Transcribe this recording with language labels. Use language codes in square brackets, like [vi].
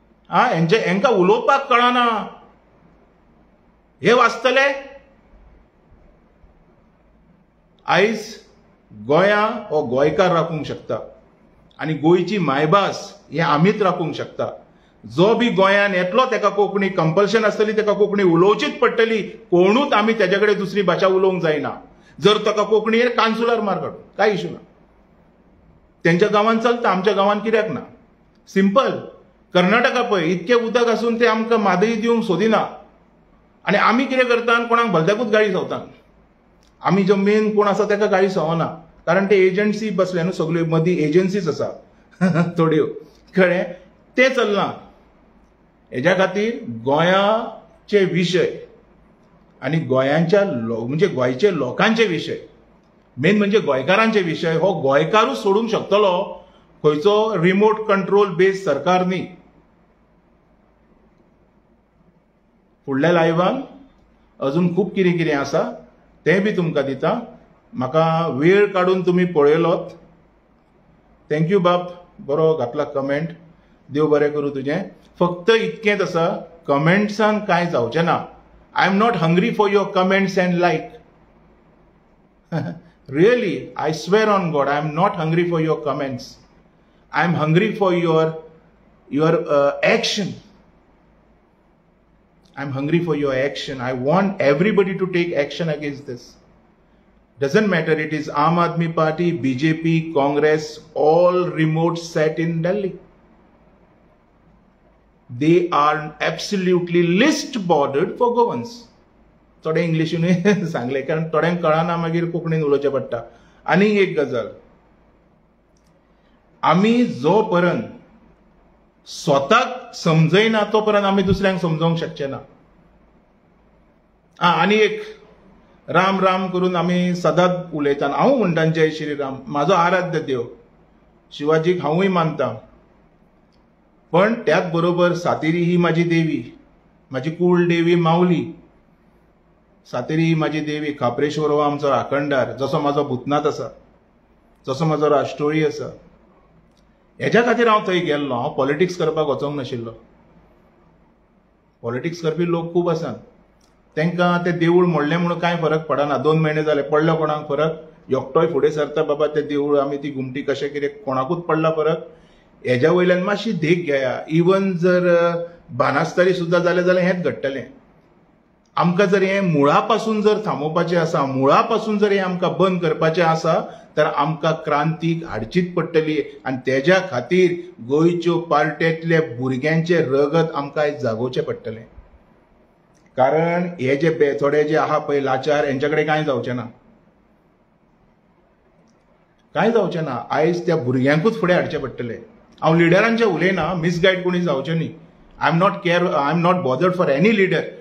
[gom] हेंकां उलोवपाक कळना. हे वाचतले? आयज गोंया हो गोंयकार राखूंक शकता आनी गोंयची मायभास हे आमीच राखूंक शकता. जो बी गोंयान येतलो तेका कोंकणी कंपल्शन आसतली, तेका कोंकणी उलोवचीच पडटली. कोणूच आमी तेजे कडेन दुसरी भाशा उलोवंक जायना. जर ताका कोंकणीर कांसुलार मार काडूं, कांय इशू ना. तेंच्या गांवांत चलता, आमच्या गांवांत कित्याक ना? सिंपल. कर्नाटका पळय, इतकें उदक आसून ते आमकां मादई दिवंक सोदिना. आनी आमी कितें करता? कोणाक भलत्याकूच गाळी सवता. आमी जो मेन कोण आसा तेका गाळी सवना, कारण ते एजन्सी बसले न्हू, सगळ्यो मदीं एजन्सीज आसा थोड्यो, कळ्ळें? तें चलना. हेज्या खातीर गोंयाचे विशय आनी गोंयांच्या म्हणजे गोंयचे लोकांचे विशय, मेन म्हणजे गोंयकारांचे विशय हो गोंयकारूच सोडूंक शकतलो. खंयचो रिमोट कंट्रोल बेस सरकार न्ही. फुडल्या लायव्हान अजून खूब कितें कितें आसा तें बी तुमकां दिता. म्हाका वेळ काडून तुमी पळयलोत. थँक्यू बाब, बरो घातला कमेंट. देव बरें करूं तुजें. फक्त इतकेंच आसा, कमेंट्सान कांय जावचें ना. [en] I am not hungry for your comments and like. Really, I swear on God, I am not hungry for your comments. I am hungry for your action. I'm hungry for your action. I want everybody to take action against this. Doesn't matter, it is Aam Aadmi Party, BJP, Congress, all remote set in Delhi. They are absolutely list bordered for governance. [gom] थोडे इंग्लिशीन सांगले कारण थोड्यांक कळना, मागीर कोंकणीन उलोवचें पडटा. आनी एक गजाल, आमी जो पर्यंत स्वताक समजयना तो पर्यंत आमी दुसऱ्यांक समजोवंक शकचे ना. आनी एक, राम राम करून आमी सदांच उलयता. हांव म्हणटा जय श्रीराम, म्हाजो आराध्य देव. शिवाजीक हांवूय मानता, पण त्याच बरोबर सातेरी ही म्हाजी देवी, म्हाजी कुळ देवी माऊली. सातेरी ही म्हाजी देवी. खापरेश्वर हो आमचो राखणदार. जसो म्हाजो भूतनाथ आसा, जसो म्हाजो राष्ट्रोळी आसा. हेच्या खातीर हांव थंय गेल्लो. हांव पॉलिटिक्स करपाक वचोंक नाशिल्लो. पॉलिटिक्स करपी लोक खूब आसात. तांकां तें देवूळ मोडलें म्हणून कांय फरक पडना. 2 म्हयने जाले, पडलो कोणाक फरक? एकटोय फुडें सरता, बाबा तें देवूळ आमी ती घुमटी कशें कितें, कोणाकूच पडला फरक? हेज्या वयल्यान मातशी देख घेया. इवन जर बानासतारी सुद्दां जालें जाल्यार हेंच घडटलें. आमकां जर हें मुळा पासून जर थांबोवपाचें आसा, मुळा पासून जर हें आमकां बंद करपाचें आसा, तर आमकां क्रांतीक हाडचीच पडटली. आनी तेज्या खातीर गोंयच्यो पार्ट्यांतल्या भुरग्यांचें रगत आमकां आयज जागोवचें पडटलें. कारण हे जे थोडे जे आहा पळय लाचार, हेंच्या कडेन कांय जावचें ना. कांय जावचें ना. आयज त्या भुरग्यांकूच फुडें हाडचें पडटलें. हांव लिडरांचें उलयना, मिसगायड कोणी जावचें न्ही. [en] I am not bothered for any leader.